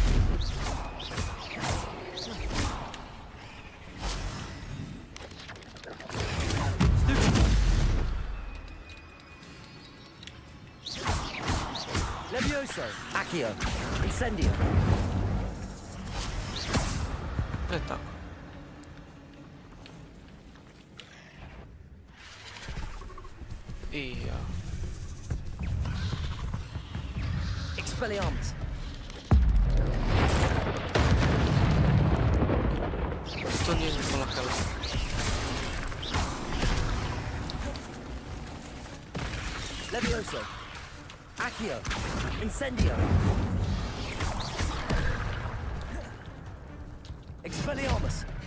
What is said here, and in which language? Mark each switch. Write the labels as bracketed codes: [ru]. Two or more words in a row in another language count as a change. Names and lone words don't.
[bs] Levioso. Accio. Incendio. E tako. I ja. Expelliarmus. To nije Nikola Hela. Levioso. Accio. Incendio. Expelliarmus.